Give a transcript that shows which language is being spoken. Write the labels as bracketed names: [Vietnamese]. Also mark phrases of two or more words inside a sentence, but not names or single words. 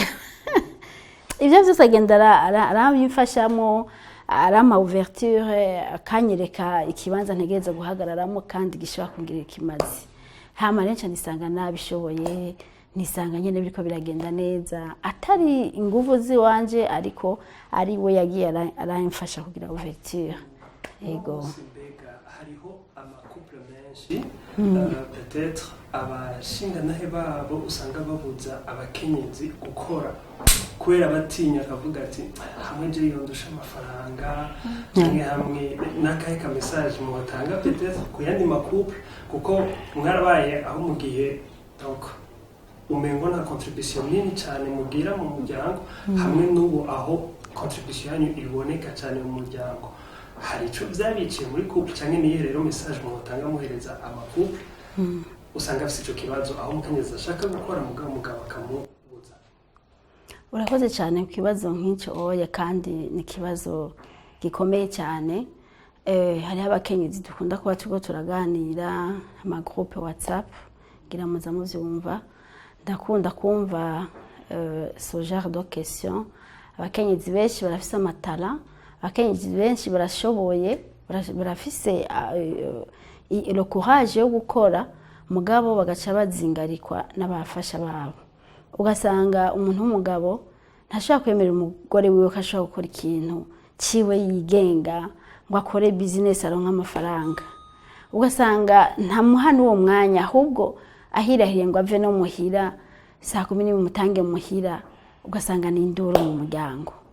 [Rundi] Ibyo byose agenda arabimfashamo, arama ouverture, akanyereka ikibanza ntegereza guhagararamo kandi gishobora kungira ikimazi. Hama renca nisanga nabishoboye, nisanga nyene biriko biragenda neza, atari inguvu ziwanje ariko ari we yagiye aramfasha kugira ouverture. Ego hariho amakouple menshi peut-être abashinganahe babo usanga babuza abakenyezi gukora kubera batinya akavuga ati hamwe je yondusha amafaranga, hamwe n'akahe ka message mu batanga peut-être ku yandi makouple, kuko mwarabaye aho mu gihe donc umengo na contribution nini cyane mugira mu muryango, hamwe n'ubu aho contribution yanyu iboneka cyane mu muryango. Hari ico byabiciye muri couple cyangwa niye rero message mu batanga muhereza amakouple usanga afite ico kibazo aho umukenyezi ashaka gukora mugabo akamubuza? Urakoze cyane ku kibazo nk'icyo oya, kandi ni kibazo gikomeye cyane. Hari abakenyezi dukunda kuba tugo turaganira ama groupe WhatsApp, gira muza muvyumva, ndakunda kumva [French] ce genre de question. [Rundi] Abakenyezi benshi barafise amatara, abakenyezi benshi barashoboye, barafise [French] le courage [Rundi] yo gukora mugabo bagaca bazingarikwa n'abafasha babo ugasanga umuntu w'umugabo ntashobora kwemera umugore wiwe ko ashobora gukora ikintu ciwe yigenga ngo akore business aronka amafaranga ugasanga ntamuha n'uwo mwanya ahubwo ahirahiriye ngo ave no muhira saa 10 mutange muhira ugasanga ni induru mu muryango